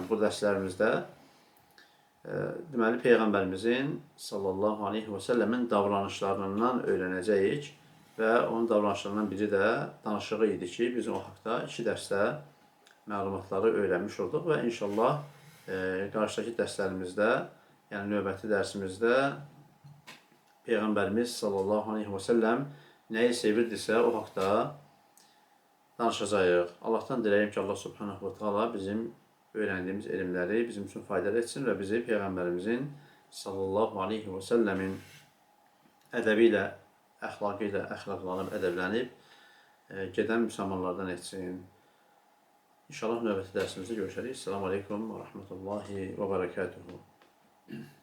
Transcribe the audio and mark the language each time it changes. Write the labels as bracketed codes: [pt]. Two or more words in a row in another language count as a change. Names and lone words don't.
[az] bu dərslərimizdə deməli Peyğəmbərimizin [ar] صلى الله عليه وسلم [az] davranışlarından öyrənəcəyik və onun davranışlarından biri də danışığı idi ki, biz o haqda 2 dərsdə məlumatları öyrənmiş olduq və inşallah qarşıdakı dərslərimizdə, yəni növbəti dərsimizdə Peyğəmbərimiz [ar] صلى الله عليه وسلم [az] nəyi sevirdisə o haqda danışacağıq. Allahdan diləyim ki, [ar] الله سبحانه وتعالى [az] bizim öyrəndiyimiz elmləri bizim üçün faydalı etsin və bizi Peyğəmbərimizin [ar] صلى الله عليه وسلم [az] ədəbi ilə, əxlaqı ilə əxlaqlanıb, ədəblənib gedən müsəlmanlardan etsin. İnşallah növbəti dərsimizdə görüşərik. [ar] السلام عليكم ورحمة الله وبركاته.